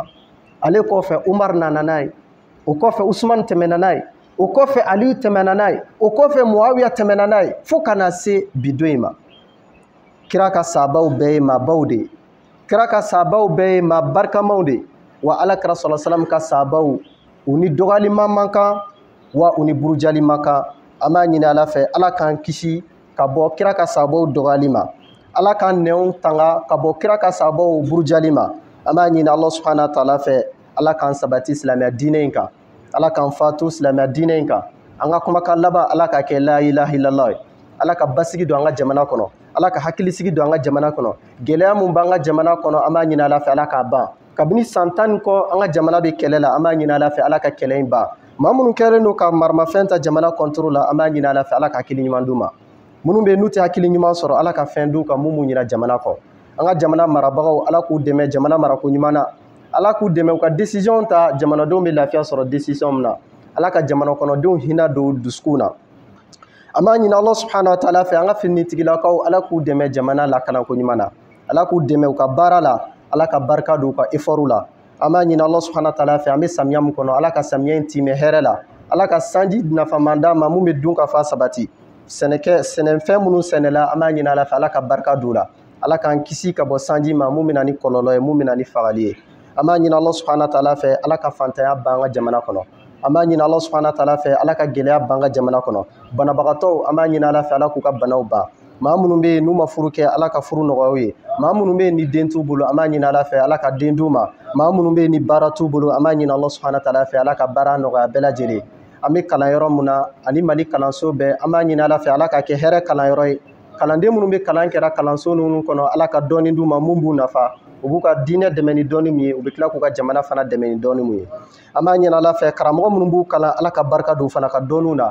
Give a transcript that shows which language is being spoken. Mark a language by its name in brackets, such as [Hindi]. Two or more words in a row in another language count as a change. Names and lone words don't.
[Bambara] Ale kɔfɛ Umar nana n'a ye, o kɔfɛ Usman tɛmɛna n'a ye, o kɔfɛ Aliyu tɛmɛna n'a ye, o kɔfɛ Muawiya tɛmɛna n'a ye fo ka na se bi don in ma. Kira ka sahabaw bɛɛ ye maabaw de ye, kira ka sahabaw bɛɛ ye maa barikamaw de ye, wa Alakira [Arabic] صلى الله عليه وسلم [Bambara] ka sahabaw u ni dɔgɔyalima man kan wa u ni burujali man kan. An b'a ɲini Ala fɛ Ala k'an kisi ka bɔ kira ka sahabaw dɔgɔyali ma, Ala k'an nɛnw tanga ka bɔ kira ka sahabaw burujali ma. An b'a ɲini [Arabic] الله سبحانه وتعالى [Bambara] fɛ Ala k'an sabati silamɛya diinɛ in kan, Ala k'an fatu silamɛya diinɛ in kan. An ka kumakan laban Ala ka kɛ [Arabic] لا إله إلا الله [Bambara] ye. Ala ka basigi don an ka jamana kɔnɔ, Ala ka hakilisigi don an ka jamana kɔnɔ. Gɛlɛya mun b'an ka jamana kɔnɔ an b'a ɲini Ala fɛ Ala k'a ban. Kabini san 10 kɔ an ka jamana bɛ kɛlɛ la, an b'a ɲini Ala fɛ Ala ka kɛlɛ in ban. Maa minnu kɛlen don ka maramafɛn ta jamana contrôle la, an b'a ɲini Ala fɛ Ala ka hakili ɲuman d'u ma. Minnu bɛ yen n'u tɛ hakili ɲuman sɔrɔ Ala ka fɛn d'u kan mun b'u ɲina jamana kɔ. An ka jamana marabagaw Ala k'u dɛmɛ jamana marako ɲuman na, Ala k'u dɛmɛ u ka décision ta jamanadenw bɛ lafiya sɔrɔ décision min na. Ala ka jamana kɔnɔdenw hinɛ don dusukun na. An b'a ɲini [Arabic] الله سبحانه وتعالى [Bambara] fɛ an ka finitigilakaw Ala k'u dɛmɛ jamana lakalanko ɲuman na, Ala k'u dɛmɛ u ka baara la, Ala ka barika don u ka effort la. An b'a ɲini [Arabic] الله سبحانه وتعالى [Bambara] fɛ an bɛ samiya min kɔnɔ Ala ka samiya in timɛ hɛrɛ la, Ala ka sanji nafaman d'an ma mun bɛ dun ka fa sabati. Sɛnɛfɛn minnu sɛnɛla an b'a ɲini Ala fɛ Ala ka barika don la, Ala k'an kisi ka bɔ sanji ma mun bɛ na ni kɔlɔlɔ ye, mun bɛ na ni fagali ye. An b'a ɲini [Arabic] الله سبحانه وتعالى [Bambara] fɛ Ala ka fantanya ban an ka jamana kɔnɔ. An b'a ɲini [Arabic] الله سبحانه وتعالى [Bambara] fɛ Ala ka gɛlɛya ban an ka jamana kɔnɔ. Banabagatɔw an b'a ɲini Ala fɛ Ala k'u ka banaw ban. Maa minnu bɛ yen n'u ma furu kɛ Ala ka furu nɔgɔya u ye. Maa minnu bɛ yen ni den t'u bolo an b'a ɲini Ala fɛ Ala ka den d'u ma. Maa minnu bɛ yen ni baara t'u bolo an b'a ɲini [Arabic] الله سبحانه وتعالى [Bambara] fɛ Ala ka baara nɔgɔya bɛɛ lajɛlen. An bɛ kalan yɔrɔ mun na ani Mali kalanso bɛɛ an b'a ɲini Ala fɛ Ala ka kɛ hɛrɛ kalanyɔrɔ ye. Kalanden minnu bɛ kalan kɛra kalanso ninnu kɔnɔ Ala ka dɔɔni d'u ma mun b'u nafa. U b'u ka diinɛ dɛmɛ ni dɔɔni min ye, u bɛ tila k'u ka jamana fana dɛmɛ ni dɔɔni min ye. An b'a ɲini Ala fɛ karamɔgɔ minnu b'u kalan Ala ka barika don fana ka dɔɔniw na.